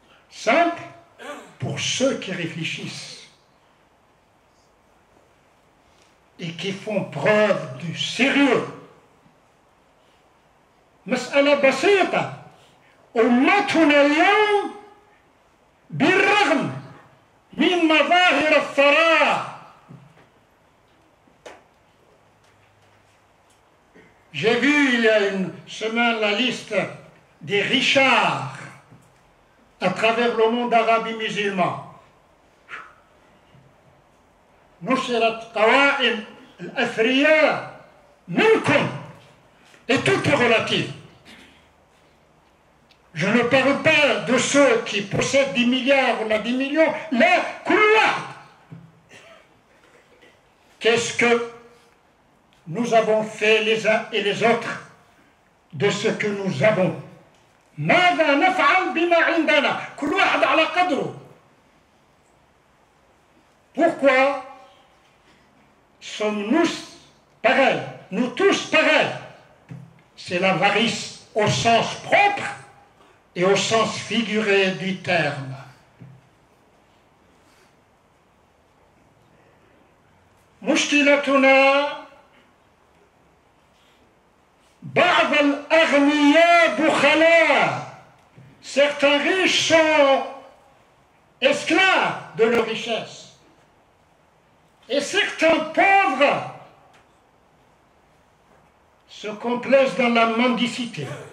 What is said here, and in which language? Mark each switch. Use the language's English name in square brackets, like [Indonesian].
[French] Simple pour ceux qui réfléchissent et qui font preuve du sérieux. [Arabic] مسألة بسيطة. أمتنا اليوم بالرغم من مظاهر الثراء. [French] J'ai vu il y a une semaine la liste des richards à travers le monde arabe et musulman. [Arabic] نشرت قوائم الأثرياء منكم [French] et tout est relatif. Je ne parle pas de ceux qui possèdent 10 milliards ou 10 millions. Là, qu'est-ce que nous avons fait les uns et les autres de ce que nous avons? [Arabic] ماذا نفعل بما عندنا؟ كل واحد على قدره. [French] Pourquoi sommes-nous pareils? Nous tous pareils. C'est l'avarice au sens propre et au sens figuré du terme. [Arabic] مشكلتنا بعض الأغنياء بخلاء. [French] Certains riches sont esclaves de leur richesse. Et certains pauvres se complaisent dans la mendicité.